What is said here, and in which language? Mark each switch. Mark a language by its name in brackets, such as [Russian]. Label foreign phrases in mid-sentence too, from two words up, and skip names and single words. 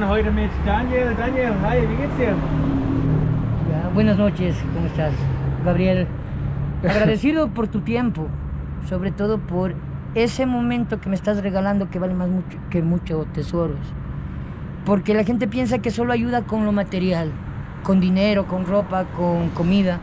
[German] Heute mit Daniel. Daniel, hi, wie geht's dir? [Spanish] Ya, buenas noches, ¿cómo estás? Gabriel, agradecido por tu tiempo, sobre todo por ese momento que me estás regalando que vale más mucho que muchos tesoros. Porque la gente piensa que solo ayuda con lo material, con dinero, con ropa, con comida.